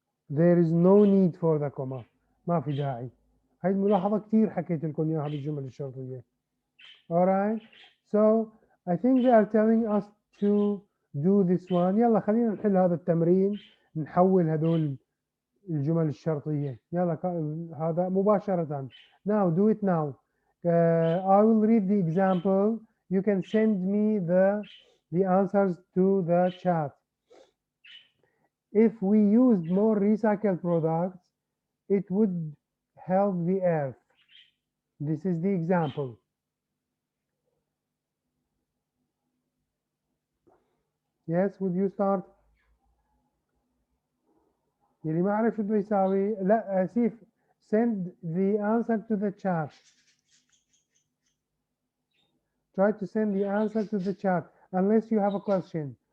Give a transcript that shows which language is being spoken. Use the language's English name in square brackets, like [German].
[English] There is no need for the comma. [Arabic] ما في داعي. هاي الملاحظة كتير حكيت لكم إياها بالجمل الشرطية. [English] Alright, so I think they are telling us to do this one. [Arabic] يلا خلينا نحل هذا التمرين نحول هذول الجمل الشرطية. يلا هذا مباشرة. [English] Now do it now. I will read the example. You can send me the answers to the chat. If we used more recycled products, it would help the earth. This is the example. Yes, would you start? [Arabic] يلي ما عرف شو بده يساوي لا سيف [English] send the answer to the chat. Try to send the answer to the chat unless you have a question.